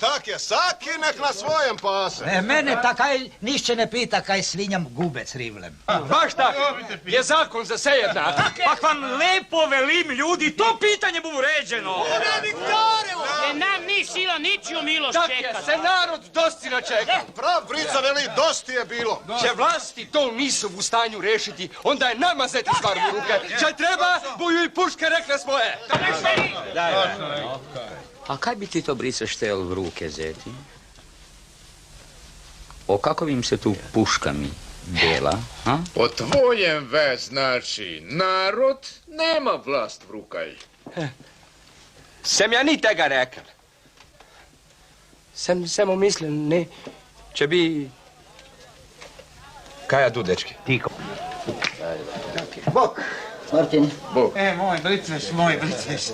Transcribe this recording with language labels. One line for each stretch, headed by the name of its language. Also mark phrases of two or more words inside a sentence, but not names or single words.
Croatian: Tak je, saki nek na svojem pase. Mene takaj nišće ne pita kaj svinjam gubec rivlem. Baš tako, je zakon za sve jednak. Pak vam lepo velim, ljudi, to pitanje bu uređeno. Ne nam ni sila ničiju milost Tak je, čekat. se narod dosti načeka. Prav brica veli, dosti je bilo. Če vlasti to nisu u stanju rešiti, onda je nama zeti stvar u ruke. Če treba, boju i puške rekle svoje. A kaj bi ti to brice štel v ruke zeti? O kakovim se tu puškami dela, a? Po tvojem ve znači, narod nema vlast v rukaj. Sem ja ni tega rekel. Sem samo mislil, ne, če bi... Kaj ja tu, dečki? Tiko. Bok, Martin. Bog. Moj briceš.